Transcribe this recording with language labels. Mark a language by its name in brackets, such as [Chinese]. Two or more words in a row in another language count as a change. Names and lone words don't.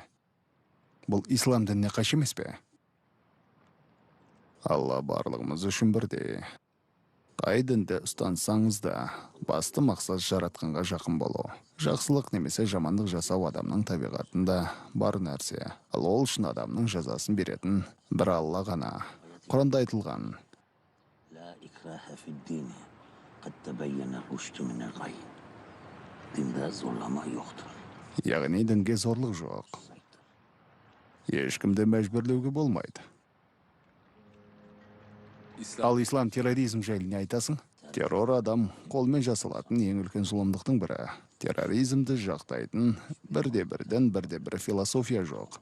[Kazakh] Бұл ислам дініне қайшы емес пе? Алла барлығымыз үшін бірдей. Қай дінді ұстансаңыз да, басты мақсат жаратқанға жақын болу. Жақсылық немесе жамандық жасау адамның табиғатында бар нәрсе. Ал ол үшін адамның жазасын беретін бір Алла ғана. Құранда айтылған: [Arabic] لا إكراه في الدين قد تبين الرشد من الغي. [Turkish] Dinde zorlama yoktur. [Kazakh] яғни дінге зорлық жоқ. Ешкімді мәжбүрлеуге болмайды. Ал ислам терроризм жайлы не айтасың? Террор адам қолмен жасалатын ең үлкен зұлымдықтың бірі. Терроризмді жақтайтын бірде-бір философия жоқ.